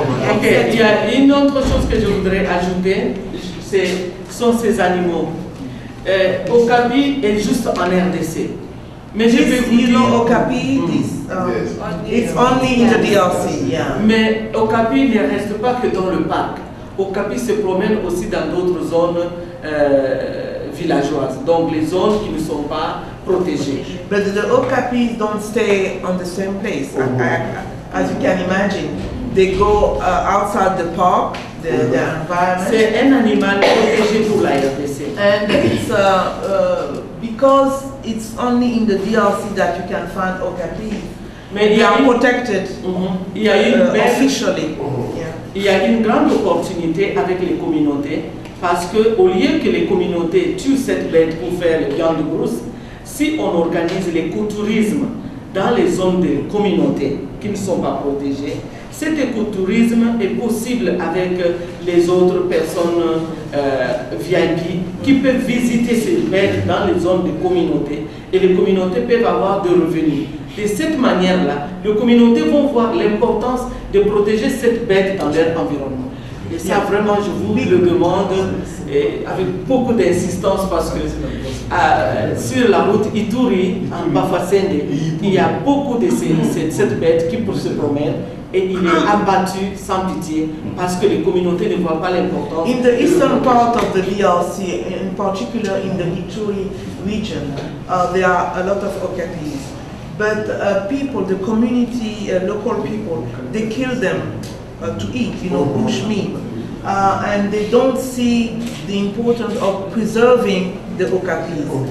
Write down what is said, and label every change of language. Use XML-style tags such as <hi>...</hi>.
<fr>Ok, il y a une autre chose que je voudrais ajouter, sont ces animaux. Okapi est juste en RDC. Mais je vais vous dire,</fr> <en>Okapi, it's only in the DRC. Yeah.</en> <fr>Mais Okapi ne reste pas que dans le parc. Okapi se promène aussi dans d'autres zones villageoises, donc les zones qui ne sont pas protégées.</fr> <en>But the Okapis don't stay on the same place. As you can imagine, they go outside the park, the environment.</en> <fr>C'est un animal protégé pour la RDC.</fr> <en>And it's because it's only in the DRC that you can find Okapis.</en> <fr>Mais</fr> <en>they are protected</en> <fr>il y a une</fr> <en>officially.</en> <fr>Il y a une grande opportunité avec les communautés parce qu'au lieu que les communautés tuent cette bête pour faire les viandes de brousse, si on organise l'écotourisme dans les zones de communautés qui ne sont pas protégées, cet écotourisme est possible avec les autres personnes VIP qui peuvent visiter ces bêtes dans les zones de communautés et les communautés peuvent avoir des revenus. De cette manière-là, les communautés vont voir l'importance de protéger cette bête dans leur environnement. Et ça, vraiment, je vous le demande avec beaucoup d'insistance parce que sur la route Ituri, en Bafasende, il y a beaucoup de cette bête qui se promène et il est abattu sans pitié parce que les communautés ne voient pas l'importance.</fr> <en>In the eastern part of the DRC, in particular in the Ituri region, there are a lot of Okapis. But people, the community, local people, they kill them to eat, you know, bush meat. And they don't see the importance of preserving the Okapis.</en>